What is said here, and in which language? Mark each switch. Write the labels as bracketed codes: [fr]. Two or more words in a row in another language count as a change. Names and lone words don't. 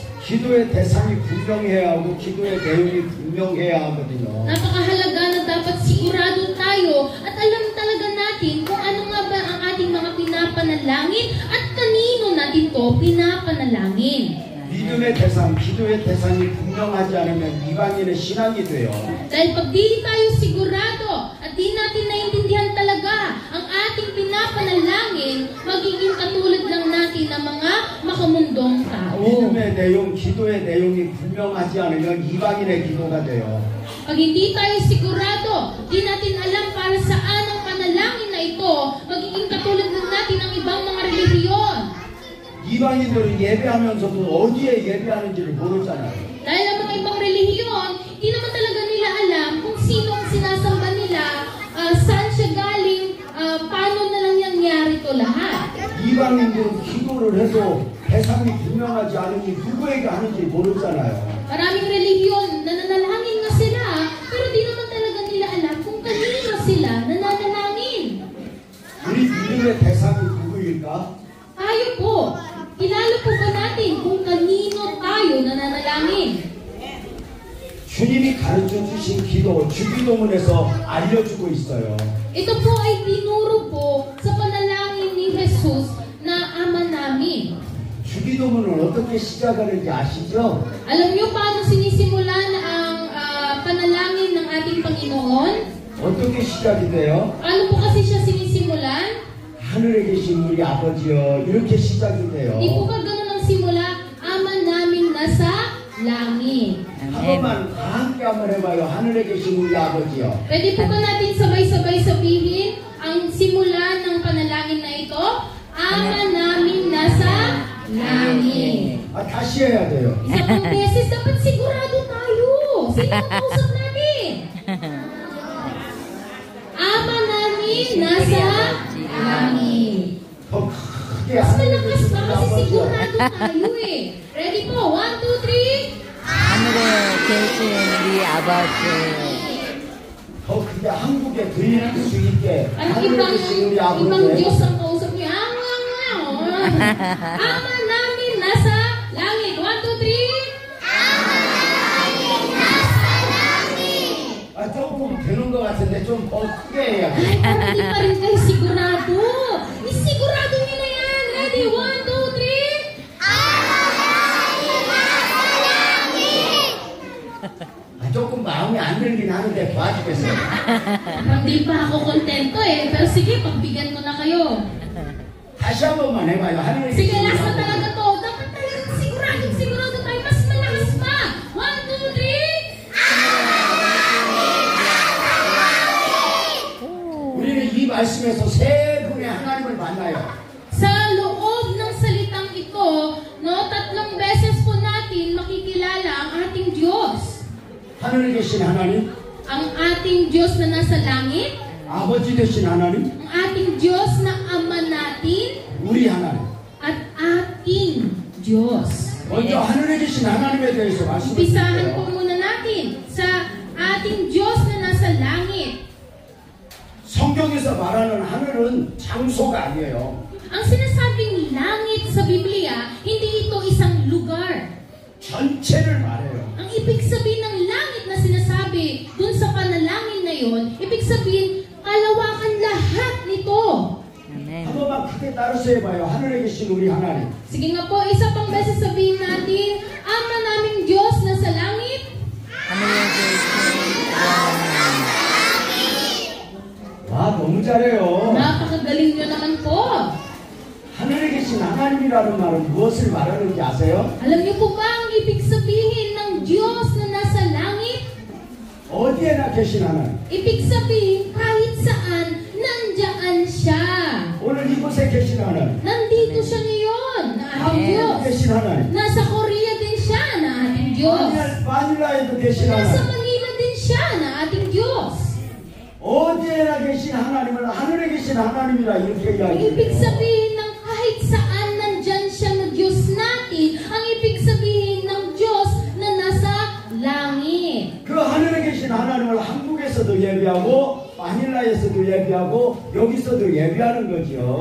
[ko] 기도의 대상이 분명해야 하고 기도의 내용이 분명해야 하거든요. [tl] Napakahalaga na dapat sigurado tayo at alam talaga natin kung ano nga ba ang ating mga pinapanalangin at kanino natin to pinapanalangin. [ko] 믿음의 대상, 기도의 대상이 분명하지 않으면 이방인의 신앙이 돼요. [tl] Dahil pag di tayo sigurado at di natin naintindihan talaga ang ating pinapanalangin, magiging katulad lang natin ng mga makamundong tao. [ko] 믿음의 내용, 기도의 내용이 분명하지 않으면 이방인의 기도가 돼요. [tl] Pag hindi tayo sigurado, di natin alam para saan ang panalangin na ito, magiging katulad lang natin ng ibang mga relihiyon. [ko] 이방인들은 예배하면서도 어디에 예배하는지를 모르잖아요. [tl] Dahil ang mga ibang relihiyon, di naman talaga nila alam kung sino ang sinasamba nila, saan siya galing, paano na lang nangyari ito lahat. [ko] 이방인들은 기도를 해도 대상이 분명하지 않으니 누구에게 하는지 모르잖아요. [tl] Maraming relihiyon, nananalangin nga sila, pero di naman talaga nila alam kung kanino sila nananalangin. [ko] 우리 믿음의 대상이 누구일까? [tl] Tayo po, kilala po ba natin kung kanino tayo nananalangin? [ko] 주님이 가르쳐 주신 기도, 주기도문에서 알려주고 있어요. [tl] Ito po ay tinuro po sa panalangin ni Jesus na Ama namin. [ko] 주기도문은 어떻게 시작하는지 아시죠? [tl] Alam niyo paano sinisimulan ang panalangin ng ating Panginoon? [ko] 어떻게 시작이 돼요? [tl] Paano po kasi siya sinisimulan? [ko] 하늘에 계신 우리 아버지여, 이렇게 시작이 돼요. [tl] Di po ka ganun ang simula, Ama namin nasa langit. [ko] 한 번만 다 함께 한번 해봐요. 하늘에 계신 우리 아버지여. [tl] Pwede po ba natin sabay-sabay sabihin ang simula ng panalangin na ito? Ama namin nasa langit. [ko] 다시 해야 돼요. [tl] Isa pang beses, dapat sigurado tayo. Sino ang kausap natin? Ama namin nasa langit. [ko] 더 크게 [tl] Mas [ko] 하늘에 [tl] malakas [ko] 계신 [tl] pa [ko] 우리 [tl] kasi [ko] 아버지여. [tl] sigurado tayo eh. Ready po? 1, 2, 3. [ko] 하늘에 계신 우리 아버지 더 크게 한국에 들릴 수 있게 [tl] Ang [ko] 하늘에 계신 우리 [tl] ibang [ko] 아버지여. [tl] Diyos ang kausap niyo. Ama namin nasa langit. 1, 2, 3. [ko] 조금 되는 것 같은데 좀 더 크게 해야 돼. [tl] Parang di pa rin kayo sigurado. Isigurado niyo na yan. Ready? 1, 2, 3. [ko] 조금 마음이 안 들긴 하는데 도와주겠어요. [tl] Hindi pa ako kontento eh. Pero sige, pagbigyan ko na kayo. [ko] 다시 한 번만 해봐요. 하늘에 [tl] Sige, [ko] 계신 우리 [tl] last na [ko] 아버지. [tl] talaga to. Dapat talagang sigurado tayo. Mas malakas pa. 1, 2, 3. [ko] 우리는 이 말씀에서 세 분의 하나님을 만나요. [tl] Sa loob ng salitang ito, no, 3 beses po natin makikilala ang ating Diyos. [ko] 하늘에 계신 하나님, [tl] Ang ating Diyos na nasa langit, [ko] 아버지 되신 하나님, [tl] ang ating Diyos na Ama natin, [ko] 우리 하나님. [tl] at ating Diyos. [ko] 먼저 하늘에 계신 하나님에 대해서 [tl] Umpisahan po [ko] 말씀드릴게요. [tl] muna natin sa ating Diyos na nasa langit. [ko] 성경에서 말하는 하늘은 장소가 아니에요. [tl] Ang sinasabing langit sa Biblia, hindi ito isang lugar. [ko] 전체를 말해요. [tl] Ang ibig sabihin ng langit na sinasabi dun sa panalangin na yon, ibig sabihin, kalawakan lahat nito. [ko] 아멘 한 번만 크게 따라서 해봐요. 하늘에 계신 우리 하나님. [tl] Sige nga po, isa pang beses sabihin natin, Ama naming Diyos na sa langit, [ko] 하늘에 계신 우리 하나님 와, 너무 잘해요. [tl] napakagaling nyo naman po. [ko] 하늘에 계신 하나님이라는 말은 무엇을 말하는지 아세요? [tl] Alam niyo po ba ang ibig sabihin ng Diyos na nasa langit? [ko] 어디에나 계신 하나님. [tl] Ibig sabihin, kahit saan, nandyan siya. [ko] 오늘 이곳에 계신 하나님. [tl] Nandito siya ngayon, na ating Diyos. [ko] 한국에 계신 하나님. [tl] Nasa Korea din siya, na ating Diyos. [ko] 마닐라에도 계신 [tl] Nasa [ko] 하나님. [tl] Manila din siya, na ating Diyos. [ko] 어디에나 계신 하나님을 하늘에 계신 하나님이라 이렇게 [tl] Ang ibig [ko] 이야기해요. [tl] sabihin ng kahit saan nandyan siya na Diyos natin, ang ibig sabihin ng Diyos na nasa langit. langit. [ko] 그 하늘에 계신 하나님을 한국에서도 예배하고 마닐라에서도 예배하고 여기서도 예배하는 거죠.